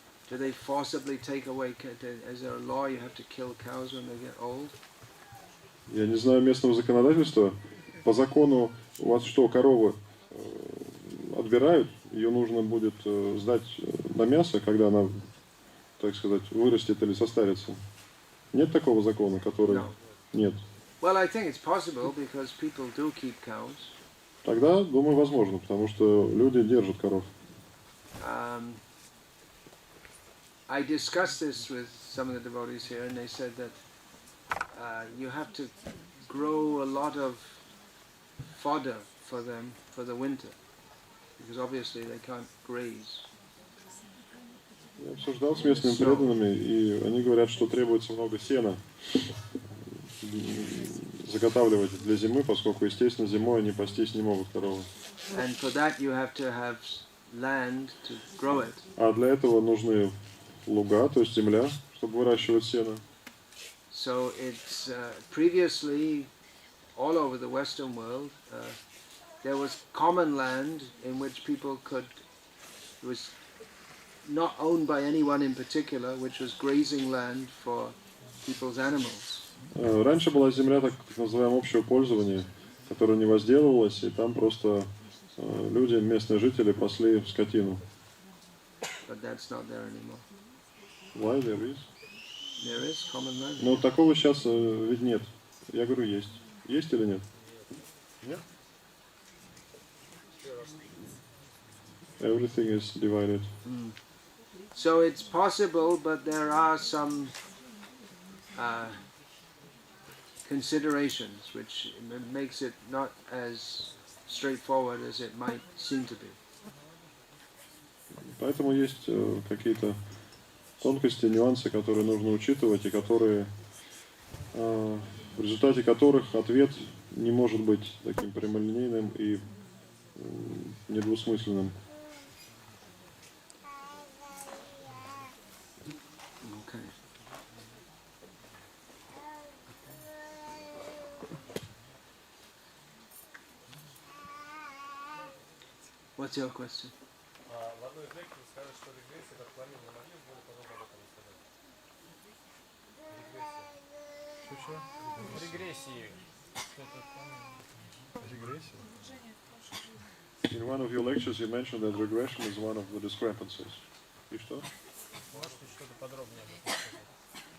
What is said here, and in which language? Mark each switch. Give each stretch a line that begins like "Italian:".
English: Do they forcibly take away? Is there a law you have to kill cows when they get old?
Russian: Я не знаю местного законодательства. По закону у вас что, корову отбирают, ее нужно будет сдать на мясо, когда она, так сказать, вырастет или состарится? Нет такого закона, который...
English: No.
Russian: Нет.
English: Well, I think it's possible because people do keep cows.
Russian: Тогда, думаю, возможно, потому что люди держат коров.
English: I discussed this with some of the devotees here, and they said that you have to grow a lot of fodder for them for the winter, because obviously they can't graze.
Russian: Я обсуждал с местными преданными, и они говорят, что требуется много сена заготавливать для зимы, поскольку, естественно, зимой они пастись не могут коровы.
English: And for that you have to have land to grow it.
Russian: А для этого нужны луга, то есть земля, чтобы выращивать сено.
English: So it's previously all over the Western world there was common land in which people could, it was not owned by anyone in particular, which was grazing land for people's animals.
Russian: Раньше была земля так называемого общего пользования, которая не возделывалась, и там просто люди, местные жители, пасли скотину.
English: But that's not there anymore. Why there is? There is common man.
Russian: Но такого сейчас ведь нет. Я говорю, есть. Есть или нет? Нет.
English: Everything is divided. So it's possible, but there are some considerations which makes it not as straightforward as it might seem to be.
Russian: Поэтому есть какие-то тонкости, нюансы, которые нужно учитывать, и которые, в результате которых ответ не может быть таким прямолинейным и недвусмысленным.
English: Okay. What's your question?
Russian: В одной из лекций вы сказали, что регрессия это отклонение. Могли бы более подробно об этом рассказать? Регрессия. Что? Регрессии. Что-то Регрессия?
English: In one of your lectures you mentioned that regression is one of the discrepancies.
Russian: И что? Можете что-то подробнее об этом сказать?